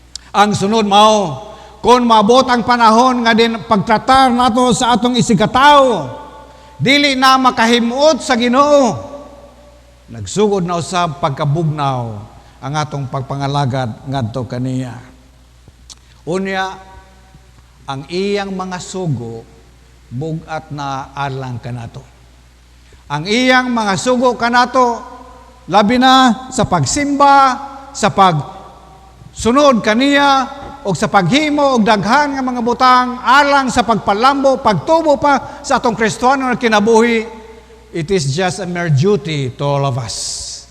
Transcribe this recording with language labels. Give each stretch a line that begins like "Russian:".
Cebuano: Ang sunod mao, kung maabot ang panahon nga din pagtratar nato sa atong isigataw, dili na makahimuot sa Ginoo, nagsugod na usab pagkabugnaw ang atong pagpangalagad ngadto kaniya. Unya, ang iyang mga sugo bugat na alang kanato. Ang iyang mga sugo kanato labi na sa pagsimba, sa pagsunod kaniya, o sa paghimo og daghan nga mga butang alang sa pagpalambo, pagtubo pa sa atong Kristiyano na kinabuhi.
English: It is just a mere duty to all of us.